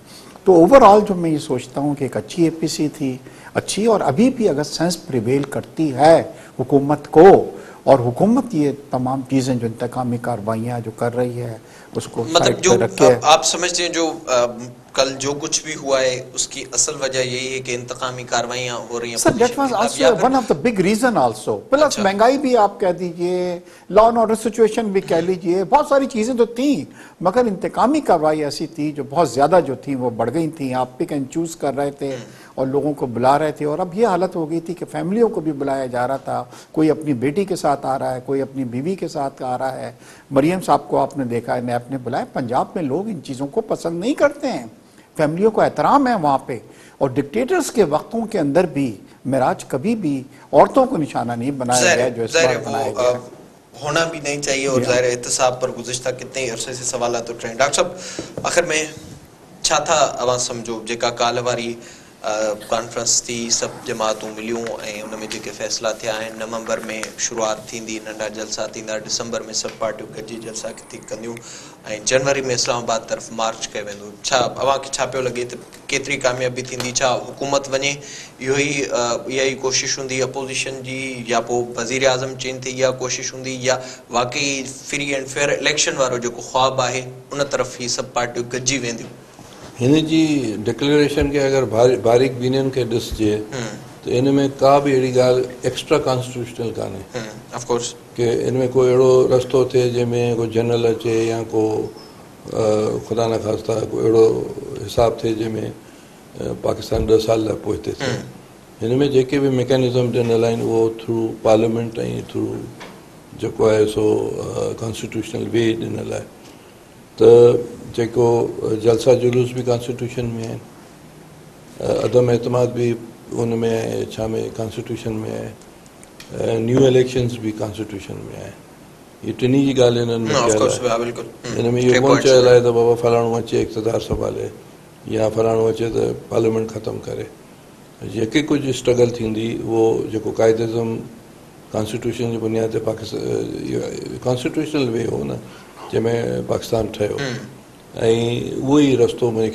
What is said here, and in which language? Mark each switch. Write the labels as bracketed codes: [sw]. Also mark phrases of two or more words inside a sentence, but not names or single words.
[ur] تو اوورآل جو میں یہ سوچتا ہوں کہ ایک اچھی اے پی سی تھی، اچھی، اور ابھی بھی اگر [en] sense prevail [ur] کرتی ہے حکومت کو، اور حکومت یہ تمام چیزیں جو انتقامی کارروائیاں جو کر رہی ہے اس کو मतलब साइड जो پہ رکھ کے, آپ سمجھتے ہیں جو کل جو کچھ بھی ہوا ہے اس کی اصل وجہ یہی ہے کہ انتقامی کارروائیاں ہو رہی ہیں. [en] Sir that was also one of the big reason also, [ur] پلس مہنگائی بھی آپ کہہ دیجیے, [en] law and order situation [ur] بھی کہہ لیجیے، بہت ساری چیزیں تو تھی، مگر انتقامی کارروائی ایسی تھی جو بہت زیادہ جو تھی وہ بڑھ گئی تھی. आप [en] pick and choose [ur] کر رہے تھے اور لوگوں کو بلا رہے تھے، اور اب یہ حالت ہو گئی تھی کہ فیملیوں کو بھی بلایا جا رہا تھا. کوئی اپنی بیٹی کے ساتھ آ رہا ہے، کوئی اپنی بیوی کے ساتھ آ رہا ہے. مریم صاحب کو آپ نے دیکھا ہے، نیب نے بلایا۔ پنجاب میں لوگ ان چیزوں کو پسند نہیں کرتے ہیں، فیملیوں کو احترام ہے وہاں پہ. اور ڈکٹیٹرز کے وقتوں کے اندر بھی مہاراج کبھی بھی عورتوں کو نشانہ نہیں بنایا گیا جو اس بار بنایا گیا. ہونا بھی نہیں چاہیے، اور ظاہر احتساب پر گزشتہ کتنے عرصے سے سوال تو ٹرینڈ. [sd] डॉक्टर साहब, आखिर में छा था अवां समझो जेका काल वारी कॉन्फ्रेंस थी, सब जमातूं मिलियूं ऐं उन में जेके फ़ैसिला थिया आहिनि। नवंबर में शुरूआत थींदी, नंढा जलसा थींदा, दिसंबर में सभु पार्टियूं गॾिजी जलसा थी कंदियूं, ऐं जनवरी में इस्लामाबाद तरफ़ मार्च कयो वेंदो। छा अव्हांखे छा पियो लॻे त केतिरी कामयाबी थींदी? छा हुकूमत वञे, इहा ई कोशिशि हूंदी अपोज़िशन जी, या पोइ वज़ीर आज़म चेंज थी इहा कोशिशि हूंदी, या वाकई [en] free and fair election [sd] वारो जेको ख़्वाबु आहे उन तरफ़ ई सभु पार्टियूं गॾिजी वेंदियूं? हिन जी डिक्लेरेशन खे अगर बारीक बीनियन खे ॾिसजे तो इन में का भी अहिड़ी ॻाल्हि [en] extra constitutional [sd] कान्हे। [en] of course [sd] कि इन में कोई अहिड़ो रस्तो थिए जंहिंमें को जनरल अचे, या को ख़ुदा न ख़ास्ता कोई अहिड़ो हिसाब थिए जंहिंमें पाकिस्तान 10 साल लाइ पोइ थिए। हिन में जेके भी मैकेनिज़म ॾिनल आहिनि उहो [en] through parliament [sd] ऐं थ्रू जेको आहे सो [en] constitutional way [sd] ॾिनल आहे। त जेको जलसा जुलूस भी कॉन्स्टिट्यूशन में आहिनि, अदम एतमाद भी उन में आहे, छा में कॉन्स्टिट्यूशन में आहे, [en] new elections [sd] भी कॉन्स्टिट्यूशन में आहे। ये टिनी जी ॻाल्हि हिननि में कयल आहे। हिन में इहो कोन चयल आहे त बाबा फलाणो अचे इक़्तिदार संभाले, या फलाणो अचे त पार्लियामेंट ख़तमु करे। जेके कुझु स्ट्रगल थींदी उहो जेको क़ाइदेज़म कॉन्स्टिट्यूशन जी बुनियाद ते पाकिस्तान [en] constitutional way [sd] हो न जंहिंमें पाकिस्तान ठहियो, ऐं उहो ई रस्तो मुंहिंजे